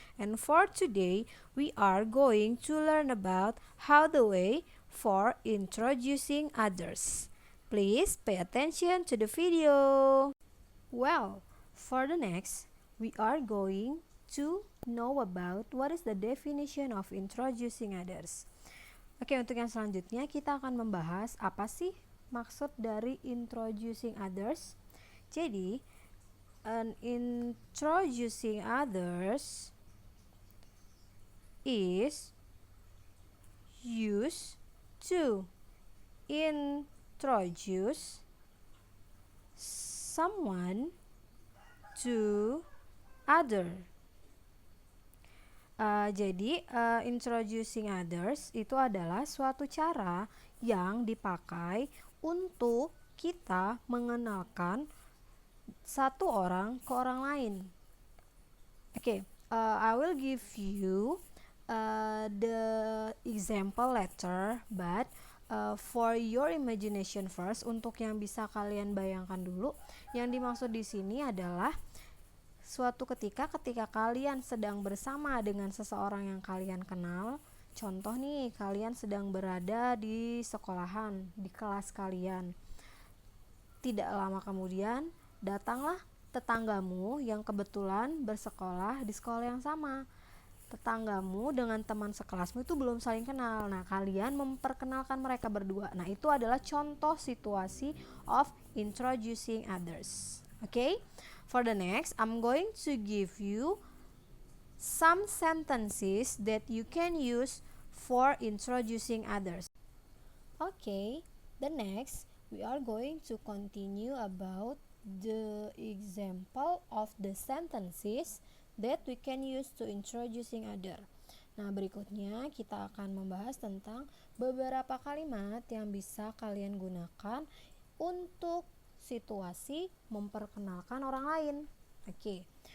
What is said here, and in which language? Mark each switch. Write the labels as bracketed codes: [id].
[en] And for today, we are going to learn about how the way for introducing others. Please pay attention to the video. Well, for the next, we are going to know about what is the definition of introducing others. [id] Oke, untuk yang selanjutnya kita akan membahas apa sih maksud dari introducing others. [en] Jadi, an introducing others is used to introduce someone to other. [id] Jadi, introducing others itu adalah suatu cara yang dipakai untuk kita mengenalkan satu orang ke orang lain. Oke, [en] I will give you the example letter, but for your imagination first, [id] untuk yang bisa kalian bayangkan dulu, yang dimaksud di sini adalah suatu ketika kalian sedang bersama dengan seseorang yang kalian kenal. Contoh nih, kalian sedang berada di sekolahan, di kelas kalian. Tidak lama kemudian, datanglah tetanggamu yang kebetulan bersekolah di sekolah yang sama. Tetanggamu dengan teman sekelasmu itu belum saling kenal. Nah, kalian memperkenalkan mereka berdua. Nah, itu adalah contoh situasi [en] of introducing others. Okay? For the next, I'm going to give you some sentences that you can use for introducing others. Okay, the next, we are going to continue about the example of the sentences that we can use to introducing other. [id] Nah, berikutnya kita akan membahas tentang beberapa kalimat yang bisa kalian gunakan untuk situasi memperkenalkan orang lain. Okay.